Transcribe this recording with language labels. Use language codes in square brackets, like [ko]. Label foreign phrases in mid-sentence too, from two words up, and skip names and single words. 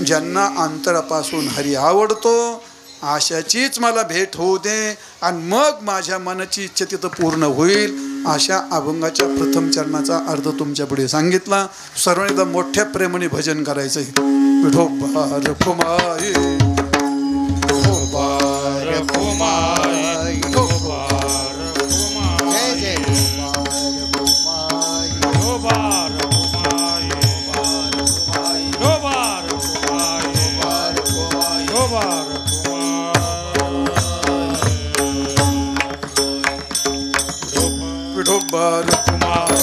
[mr] ज्यांना अंतरापासून हरी आवडतो अशाचीच मला भेट होऊ दे आणि मग माझ्या मनाची इच्छा तिथं पूर्ण होईल. अशा अभंगाच्या प्रथम चरणाचा अर्थ तुमच्या पुढे सांगितला. सर्वांनी एकदा मोठ्या प्रेमाने भजन करायचं. विठोबा रखुमाई, विठोबा रखुमाई, विठोबा जय जय रखुमाई, विठोबा रखुमाई, विठोबा रखुमाई, विठोबा रखुमाई. विठोबा रखुमाई,